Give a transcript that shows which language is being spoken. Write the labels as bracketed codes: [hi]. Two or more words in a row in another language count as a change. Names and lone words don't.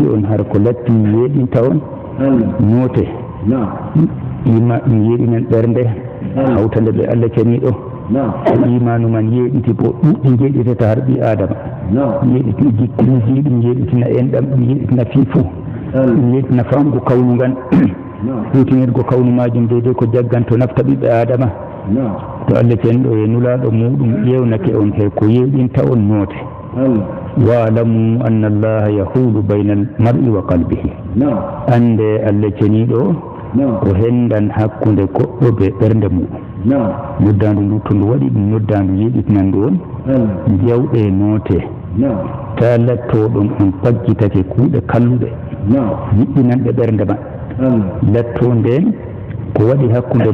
[ff] on har ko latti yeɗinta on noote ima ɗum yeɗinen ɓernde hawtande ɓe Allah ceniɗo imanu man yeɗiti bo ɗuɗɗi jeeɗitata har ɓi adama yeɗitina jikkuji ɗum yeɗitina enɗam ɗum yeɗitina fiifo ɗum yeɗitina famgo kawnu ngan hutinirgo kawnu majum deydey ko jagganto nafta ɓiɓɓe adama to Allah ceniɗo e nulaɗo muɗum ƴewnake on he ko yeɗinta on noote [ar] واعلموا أن الله يحول بين المرء وقلبه [ff] ande Allah ceniɗo ko hendan hakkunde goɗɗo be ɓernde muɗum noddandu ndu to ndu waɗi ɗum noddandu yeɗitinandu on jawɗe noote ta lattoɗon on paggitake kuuɗe kalluɗe yiɗɗinanɗe ɓernde man latto nden ko waɗi hakkunde